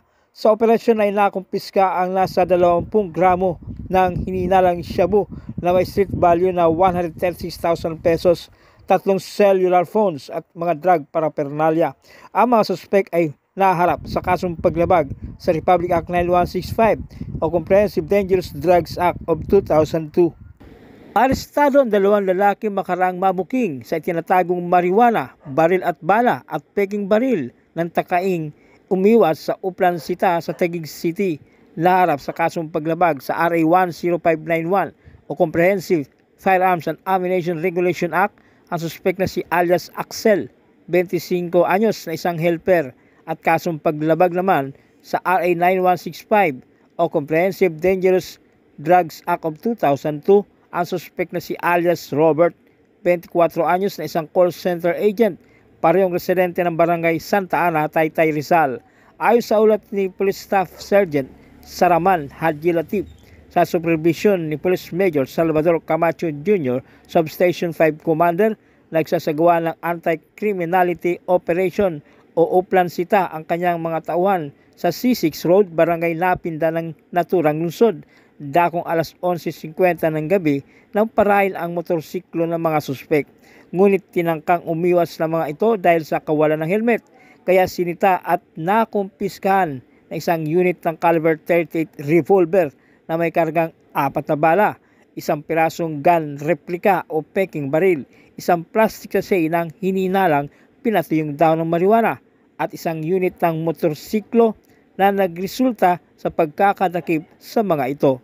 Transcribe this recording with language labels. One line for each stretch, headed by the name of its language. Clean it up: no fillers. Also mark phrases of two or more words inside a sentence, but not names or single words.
Filipino: Sa operasyon ay nakumpiska ang nasa 20 gramo ng hinihinalang shabu na may
English: street value
Filipino: na 136,000 pesos, 3
English: cellular phones
Filipino: at mga
English: drug paraphernalia.
Filipino: Ang mga suspek ay naharap sa kasong paglabag sa Republic Act 9165 o Comprehensive Dangerous Drugs Act of 2002. Arestado ang 2 lalaki makaraang mabuking sa itinatagong marijuana, baril at bala at peking baril ng takaing umiwas sa Uplan Sita sa Taguig City. Naharap sa kasong paglabag sa RA 10591 o Comprehensive Firearms and Ammunition Regulation Act ang suspek na si alias Axel, 25 anyos, na isang helper, at kasong paglabag naman sa RA 9165 o Comprehensive Dangerous Drugs Act of 2002 ang suspek na si alias Robert, 24 anyos, na isang
English: call center agent,
Filipino: parehong residente ng Barangay Santa Ana, Taytay, Rizal. Ayon sa ulat ni Police Staff Sergeant Saraman Haji Latif sa supervision ni Police Major Salvador Camacho Jr., Substation 5 Commander, nagsasagawa ng
English: Anti-Criminality Operation
Filipino: o Uplan Sita ang kanyang mga tauhan sa C6 Road, Barangay Napinda ng naturang lungsod. Dakong alas 11:50 ng gabi nang parail ang motorsiklo ng mga suspek. Ngunit tinangkang umiwas ng mga ito dahil sa kawalan ng helmet, kaya sinita at nakumpiskahan na isang unit ng
English: caliber 38 revolver
Filipino: na may kargang 4 na bala, isang pirasong
English: gun replica
Filipino: o peking baril, isang
English: plastic sachet
Filipino: ng hinihinalang pinatuyong daon ng marijuana, at isang unit ng motorsiklo na nagresulta sa pagkakadakip sa mga ito.